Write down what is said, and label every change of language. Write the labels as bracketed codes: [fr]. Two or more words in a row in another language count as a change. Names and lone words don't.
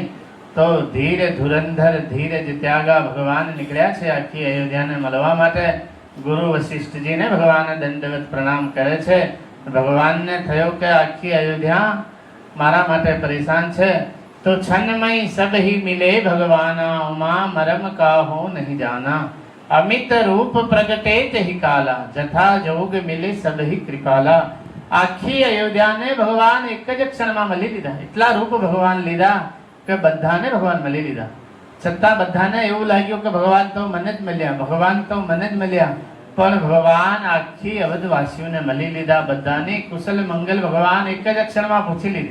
[gu] તો ધીરે ધુરંધર ધીરે જ ત્યાગા ભગવાન નીકળ્યા છે આખી અયોધ્યાને મળવા માટે. ગુરુ વશિષ્ઠજીને ભગવાન દંડવત પ્રણામ કરે છે. ભગવાનને થયો કે આખી અયોધ્યા મારા માટે પરેશાન છે. [awa] તો छन्मय सब ही मिले भगवाना उमा मरम काहू नहीं जाना. अमित रूप प्रगटे ही काला जथा जोग मिले सब ही कृपाला. [gu] આખી અયોધ્યાને ભગવાન એક જ ક્ષણમાં મળી લીધા. એટલા રૂપ ભગવાન લીધા કે બધાને ભગવાન મળી લીધા. છતાં બધાને એવું લાગ્યું કે ભગવાન તો મને જ મળ્યા, ભગવાન તો મને જ મળ્યા. પણ ભગવાન આખી અવધવાસીઓને મળી લીધા. બધાની કુશલ મંગલ ભગવાન એક જ ક્ષણમાં પૂછી લીધી.